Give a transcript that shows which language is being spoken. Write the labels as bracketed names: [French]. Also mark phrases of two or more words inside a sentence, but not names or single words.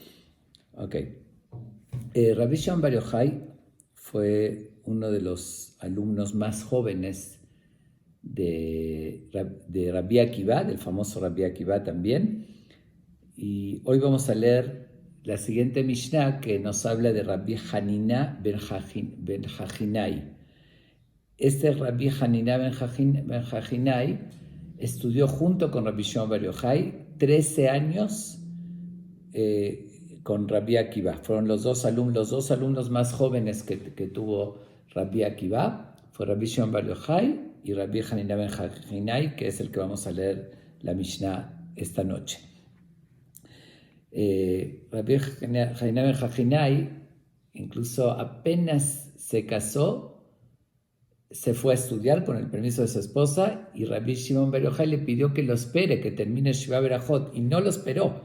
[Spanish] Rabbi Shimon Bar Yochai fue uno de los alumnos más jóvenes de Rabbi Akiva, del famoso Rabbi Akiva también. Y hoy vamos a leer la siguiente Mishnah que nos habla de Rabbi Hanina ben Hachinai. Este Rabbi Hanina ben Hachinai estudió junto con Rabbi Shimon Bar Yochai 13 años con Rabbi Akiva. Fueron los dos alumnos más jóvenes que tuvo Rabbi Akiva. Fue Rabbi Shimon Bar Yochai y Rabbi Hanina ben Hachinai, que es el que vamos a leer la Mishnah esta noche. Rabbi Hanina ben Hachinai, incluso apenas se casó, se fue a estudiar con el permiso de su esposa y Rabbi Shimon Bar Yochai le pidió que lo espere, que termine [Hebrew] שבע ברכות, [Spanish] y no lo esperó.